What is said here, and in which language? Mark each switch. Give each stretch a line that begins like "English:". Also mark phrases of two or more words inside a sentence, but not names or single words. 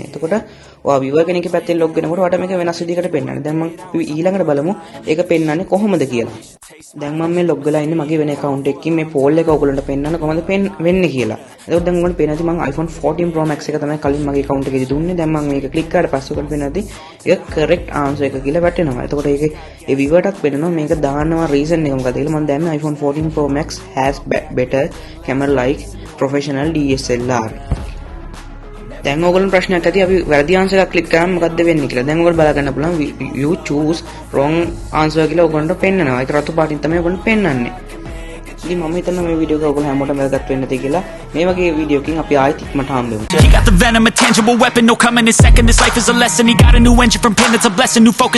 Sinhala: එතකොට ඔයා viewer කෙනෙක්ගේ පැත්තෙන් log වෙනකොට ඔයාට මේක වෙනස් විදිහකට පෙන්නන්නේ. දැන් මම ඊළඟට බලමු ඒක පෙන්නන්නේ කොහොමද කියලා. දැන් මම මේ log වෙලා ඉන්නේ මගේ වෙන account එකකින් මේ poll එක ඔයගොල්ලන්ට පෙන්නන්න කොහොමද වෙන්නේ කියලා. එතකොට දැන් ඔයගොල්ලන්ට පේනදී මම iPhone 14 Pro Max එක තමයි කලින් මගේ account එකේදී දුන්නේ. දැන් මම මේක click කරලා පස්සේ ඔයගොල්ලන්ට පේනදී ඒක
English: correct answer
Sinhala: එක කියලා වැටෙනවා. එතකොට ඒකේ ඒ viewerටත් පේනවා මේක දානවා reason එක මොකද කියලා. මම දැම්මේ
English: iPhone 14 Pro Max has better camera like professional DSLR.
Sinhala: දැන් ඔයගොල්ලෝ ප්‍රශ්නයක් ඇති අපි වැරදි ආන්සර් එකක් ක්ලික් කරාම මොකද්ද වෙන්නේ කියලා. දැන් ඔයගොල්ලෝ බලා ගන්න පුළුවන්
English: you choose wrong answer
Sinhala: කියලා ඔයගොල්ලන්ට පෙන්නනවා. ඒක රතු පාටින් තමයි ඔයගොල්ලෝ පෙන්නන්නේ. ඉතින් මම හිතනවා මේ වීඩියෝ එක ඔයගොල්ලෝ හැමෝටම වැදගත් වෙන්න ඇති කියලා. මේ වගේ වීඩියෝ එකකින් අපි ආයෙත් ඉක්මනට හම්බෙමු.
English: He got the venom, a tangible weapon, no coming in second. This life is a lesson. He got a new engine from pain, it's a blessing. New focus.